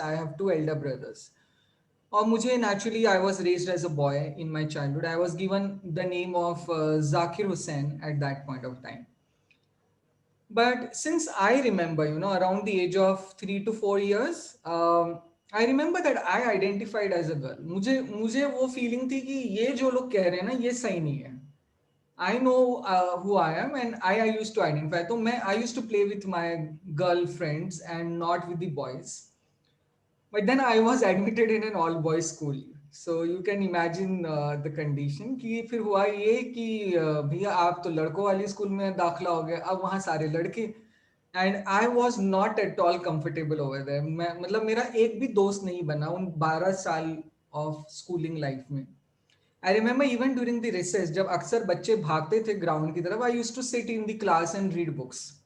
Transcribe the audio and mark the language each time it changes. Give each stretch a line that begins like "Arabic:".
English: I have two elder brothers.
Hindi: और मुझे
English: naturally I was raised as a boy in my childhood. I was given the name of Zakir Hussain at that point of time. But since I remember, around the age of 3 to 4 years, I remember that I identified as a girl.
Hindi: मुझे वो feeling थी कि ये जो लोग कह रहे हैं ना, ये सही नहीं है.
English: I know who I am, and I used to identify. तो I used to play with my girlfriends and not with the boys. But then I was admitted in an all boys school. So you can imagine the condition
Hindi: कि फिर हुआ ये कि भैया आप तो लड़कों वाली स्कूल में दाखला हो गए, अब वहाँ सारे लड़के.
English: And I was not at all comfortable over there.
Hindi: मतलब मेरा एक भी दोस्त नहीं बना उन 12 साल
English: of schooling life
Hindi: में.
English: I remember even during the recess,
Hindi: जब अक्सर बच्चे भागते थे ग्राउंड की तरफ,
English: I used to sit in the class and read books.